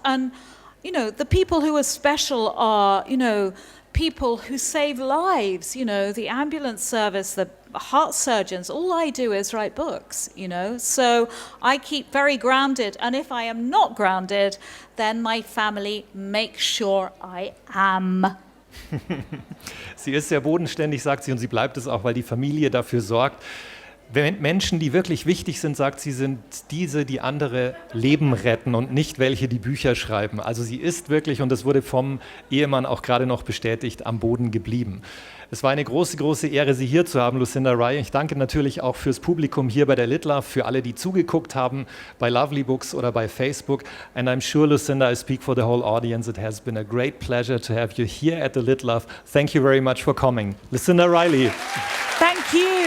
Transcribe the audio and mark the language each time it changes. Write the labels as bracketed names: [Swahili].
[English] And, the people who are special are, people who save lives, the ambulance service, the heart surgeons. All I do is write books, So I keep very grounded. And if I am not grounded, then my family makes sure I am. [German] Sie ist sehr bodenständig, sagt sie, und sie bleibt es auch, weil die Familie dafür sorgt. Menschen, die wirklich wichtig sind, sagt sie, sind diese, die andere Leben retten und nicht welche, die Bücher schreiben. Also sie ist wirklich, und das wurde vom Ehemann auch gerade noch bestätigt, am Boden geblieben. Es war eine große, große Ehre, Sie hier zu haben, Lucinda Riley. Ich danke natürlich auch fürs Publikum hier bei der lit.Love, für alle, die zugeguckt haben, bei Lovely Books oder bei Facebook. [English] And I'm sure, Lucinda, I speak for the whole audience. It has been a great pleasure to have you here at the lit.Love. Thank you very much for coming. Lucinda Riley. Thank you.